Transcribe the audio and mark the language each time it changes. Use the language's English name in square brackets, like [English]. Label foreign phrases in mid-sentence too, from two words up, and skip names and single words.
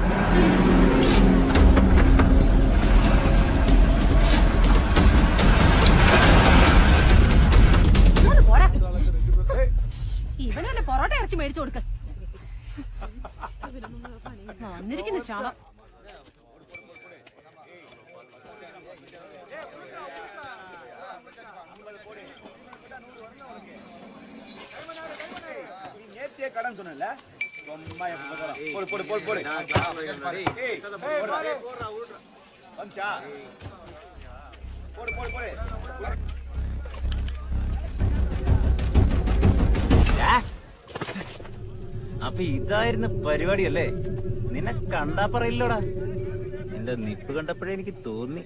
[Malayalam] ഇവനല്ലേ പൊറോട്ട ഇറച്ചി മേടിച്ചു കൊടുക്ക. വന്നിരിക്കുന്നു ശാപം. [Tamil] நேர்த்தியா கடன் சொன்னல போடு [Malayalam] അപ്പൊ ഇതായിരുന്നു പരിപാടിയല്ലേ? നിന്നെ കണ്ടാ പറയില്ലോടാ. നിന്റെ നിപ്പ് കണ്ടപ്പോഴേ എനിക്ക് തോന്നി.